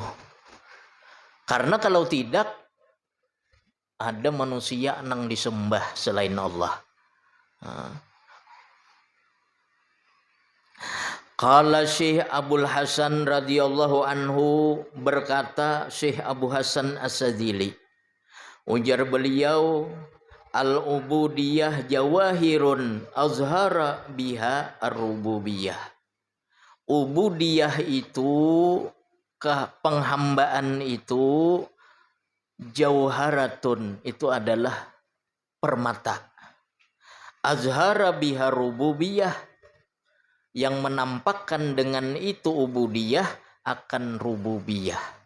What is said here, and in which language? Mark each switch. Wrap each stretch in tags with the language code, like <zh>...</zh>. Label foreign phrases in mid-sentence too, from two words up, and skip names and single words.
<id>Karena kalau tidak, ada manusia yang disembah selain Allah.</id> <ar>Qala Syekh Abul Hasan radhiyallahu anhu,</ar> <id>berkata Syekh Abu Hasan As-Sadzili, ujar beliau,</id> <ar>al-ubudiyah jawahirun azhara biha ar-rububiyah.</ar> <id>Ubudiyah itu, penghambaan itu, jauharatun, itu adalah permata.</id> <ar>Azhara biha rububiyah,</ar> <id>yang menampakkan dengan itu ubudiyah akan rububiyah.</id>